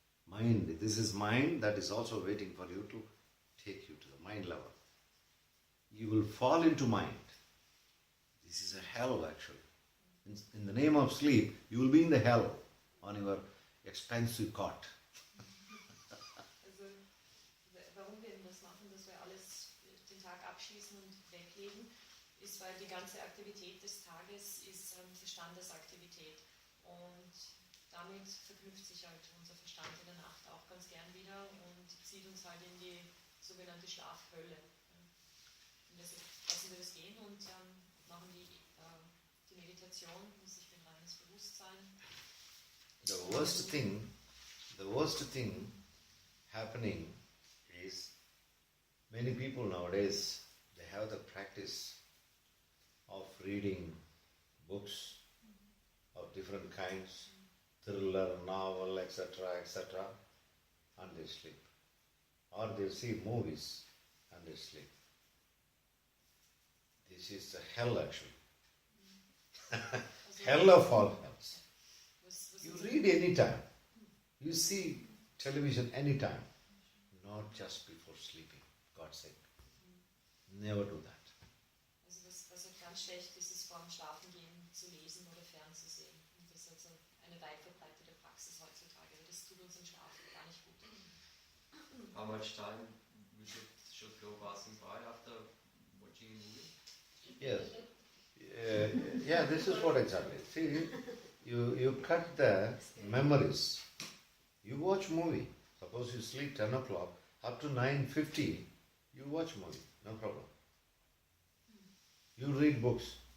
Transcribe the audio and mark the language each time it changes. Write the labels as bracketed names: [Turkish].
[English] Mind, this is mind that is also waiting for you to take you to the mind level. You will fall into mind. This is a hell actually. In the name of sleep, you will be in the hell on your expensive cot. [German] Also warum wir das machen, dass wir alles den Tag abschließen und weglegen, ist, weil die ganze Aktivität des Tages ist Verstandesaktivität. Und damit verknüpft sich halt unser Verstand in der Nacht auch ganz gern wieder und zieht uns halt in die sogenannte Schlafhölle. Und deshalb lassen wir das gehen und machen die Meditation, das ist ein reines Bewusstsein. [English] The worst thing happening is many people nowadays, they have the practice of reading books of different kinds, thriller, novel, etc., and they sleep. Or they see movies and they sleep. This is the hell actually. Hell of all hells. You read anytime. You see television anytime. Not just before sleeping. God's sake. Never do that. [German] Also was halt ganz schlecht ist, ist vor dem Schlafengehen zu lesen oder fernzusehen. Und das ist also eine weit verbreitete Praxis heutzutage. Das tut uns im Schlaf gar nicht gut. [English] How much time we should go passing by after watching a movie? Yes. Yeah, this is what exactly. See, you cut the memories. You watch movie. Suppose you sleep 10 o'clock, up to 9:50, you watch movie, no problem. You read books.